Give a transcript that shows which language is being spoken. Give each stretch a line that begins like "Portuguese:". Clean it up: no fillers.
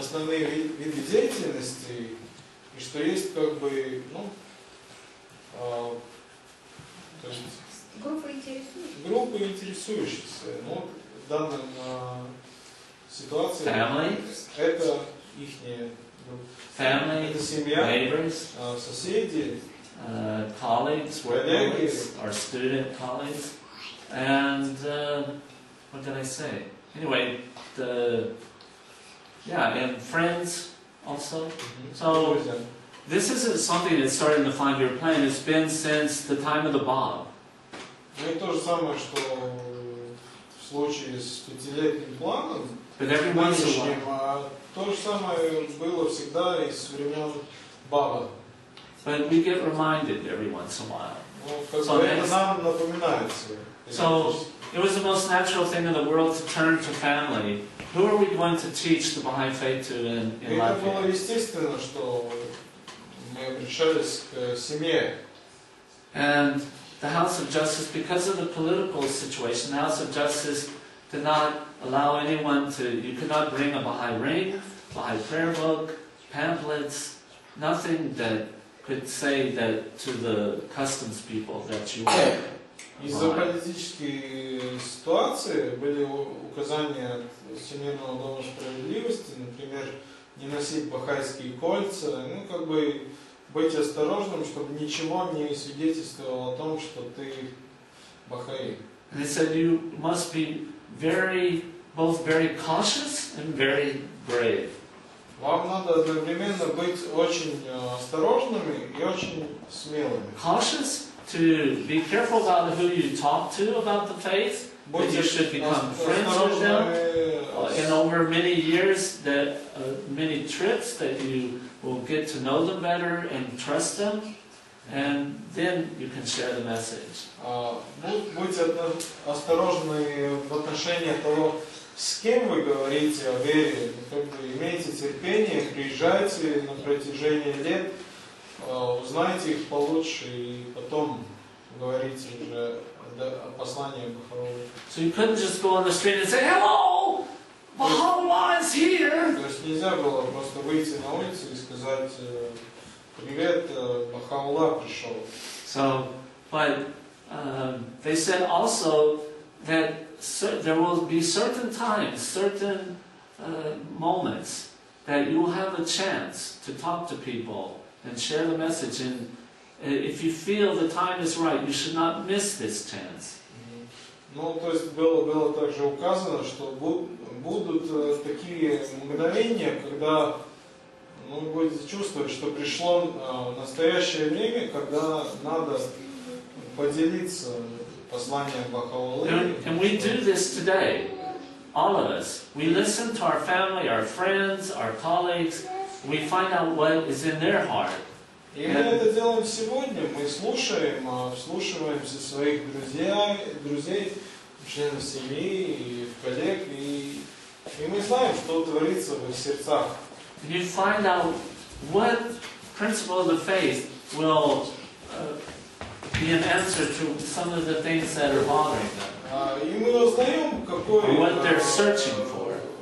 Russian: Основные виды деятельности, и что есть как бы, то есть группы интересующихся. Ну, в данном ситуации это ихняя
English: Family,
Russian: это семья,
English: neighbors,
Russian: соседи,
English: colleagues, work colleagues, our student colleagues, and what did I say? Anyway, and friends also. So this isn't something that started in the 5-year plan. It's been since the time of the Bob.
Russian: Ну и то же самое, что в случае с 5-летним планом, нынешним, то же самое было всегда из времен Баба.
English: But we get reminded every once in a while.
Russian: So это нам напоминается.
English: So it was the most natural thing in the world to turn to family. Who are we going to teach the Baha'i Faith to in
Russian: Это было
English: Latvia?
Russian: естественно, что мы обращались к семье.
English: And the House of Justice, because of the political situation, the House of Justice did not allow anyone you could not bring a Baha'i ring, Baha'i prayer book, pamphlets, nothing that could say that to the customs people that you were.
Russian: Из-за политической ситуации были указания от Всемирного дома справедливости, например, не носить бахайские кольца, как бы быть осторожным, чтобы ничего не свидетельствовало о том, что ты бахаи.
English: And they said you must be both very cautious and very brave.
Russian: Вам надо одновременно быть очень осторожными и очень смелыми.
English: Cautious to be careful about who you talk to about the faith, that you should become friends with them, and over many years, many trips, that you will get to know them better and trust them, and then you can share the message.
Russian: Будьте осторожны в отношении того, с кем вы говорите о вере. Имейте терпение, приезжайте на протяжении лет, узнайте их получше и потом говорите уже о послании Бахаи.
English: So you couldn't just go on the street and say, "Hello, Baha'i is here."
Russian: То есть нельзя было просто выйти на улицу и сказать: "Привет, Баха'Улlah пришел."
English: So, but they said also that there will be certain times, certain moments that you will have a chance to talk to people and share the message. And if you feel the time is right, you should not miss this chance.
Russian: Ну, то есть было также указано, что будут такие мгновения, когда вы будете чувствовать, что пришло настоящее время, когда надо поделиться посланием Бахаи.
English: And we do this today, all of us. We listen to our family, our friends, our colleagues. We find out what is in their heart.
Russian: И мы это делаем сегодня. Мы вслушиваемся своих друзей, членов семьи, и коллег, и мы знаем, что творится в их сердцах.
English: You find out what principle of the faith will be an answer to some of the things that are bothering them.
Russian: И мы узнаем,
English: what they're searching for.